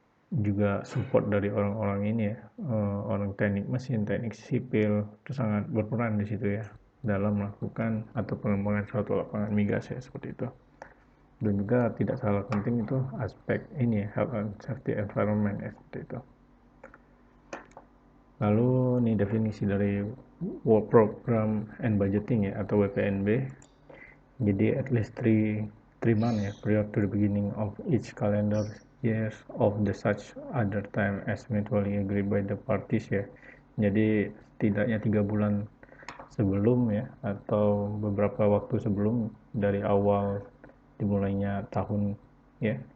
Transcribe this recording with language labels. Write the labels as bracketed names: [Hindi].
[Indonesian] juga support dari orang-orang ini ya, orang teknik mesin, teknik sipil, itu sangat berperan di situ ya dalam melakukan atau pengembangan suatu lapangan migas ya, seperti itu. Dan juga tidak kalah penting itu aspek ini ya, [English] health and safety environment [Indonesian] ya, seperti itu. Lalu ini definisi dari Work Program and Budgeting ya, atau WPNB. [English] Jadi at least 3 months ya, prior to the beginning of each calendar years of the such other time as mutually agreed by the parties ya. [Indonesian] Jadi setidaknya 3 bulan sebelum ya, atau beberapa waktu sebelum dari awal dimulainya tahun ya.